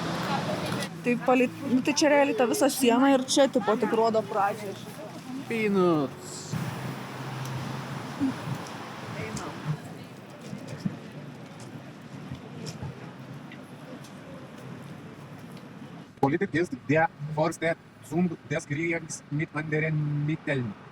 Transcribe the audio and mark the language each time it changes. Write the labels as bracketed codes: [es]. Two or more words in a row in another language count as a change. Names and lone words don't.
[lt] Tai čia realiai ta visa siena ir čia tipo tik rodo pradžią. [en] Peanuts. [de] Politik ist der Forster zum des Kriegs mit anderen Mitteln.